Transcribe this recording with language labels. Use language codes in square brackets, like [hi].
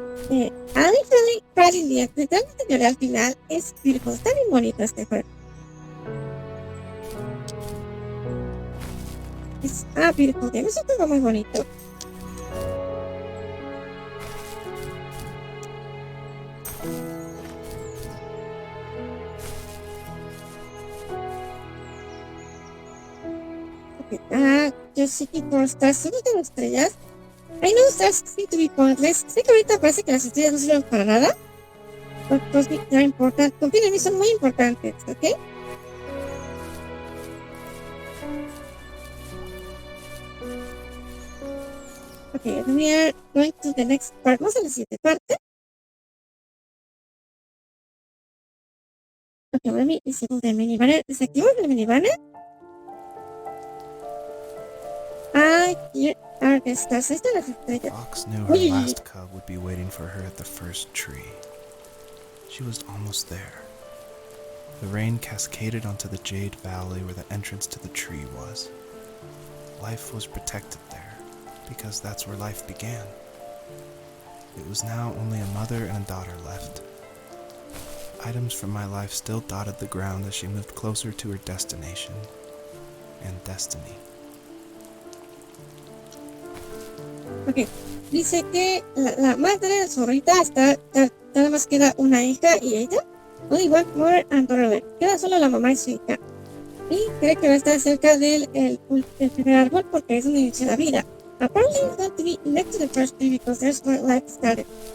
[en] I literally cried in the end. [es] Literalmente lloré al final. Es beautiful. Está bien bonito este juego. Es beautiful game. Es un juego muy bonito. [en] Okay, just seeking for stars. [es] ¿Solo tengo estrellas? [en] I know stars seem to be pointless. [es] Sé que ahorita parece que las estrellas no sirven para nada. [en] But trust me, they're important. [es] Confíen en mí, son muy importantes, ¿ok? [en] Okay, we are going to the next part. [es] Vamos a la siguiente parte. [en] Okay, let me disable the mini banner. [es] Desactivo el mini banner. [en] Here are the stars. [es] Ahí están las estrellas. [en] Fox knew her last cub would be waiting for her at the first tree. She was almost there. The rain cascaded onto the jade valley where the entrance to the tree was. Life was protected there, because that's where life began. It was now only a mother and a daughter left. Items from my life still dotted the ground as she moved closer to her destination and destiny. [es] Ok, dice que la madre zorrita está, nada más queda una hija y ella. [en] Only one mother and daughter left. [es] Queda solo la mamá y su hija. Y cree que va a estar cerca del primer árbol porque es donde inició la vida. [en] Apparently it's going to be next to the first tree because there's where life started.